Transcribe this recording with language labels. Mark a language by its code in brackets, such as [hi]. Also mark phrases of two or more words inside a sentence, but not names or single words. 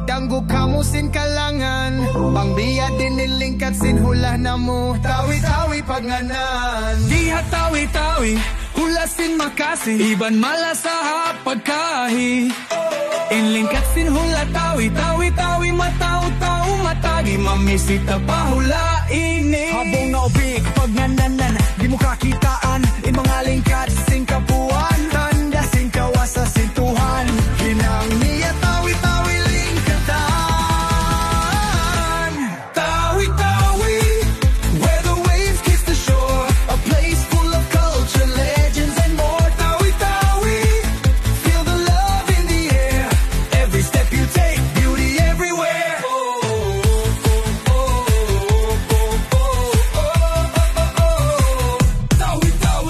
[tsg] Manggug kamusin kalangan, pangbiya din nilingkat sinhula na mo. Tawi-tawi pagnanan, diha tawi-tawi, hulasin makasi, iban malasa pagkahi. Inlingkat sinhula tawi-tawi matao-tao matagi, mamisita pahula ini. Habong naubik pagnananan, di mo kakitaan, in mga lingkat sing kapuan, tanda sing kawasa sintuhan, hinang niya tawi-tawi lingkatan. Tawi-tawi, [en] where the waves kiss the shore, a place full of culture, legends and more. Tawi-tawi, feel the love in the air, every step you take, beauty everywhere. [tsg] Tawi-tawi,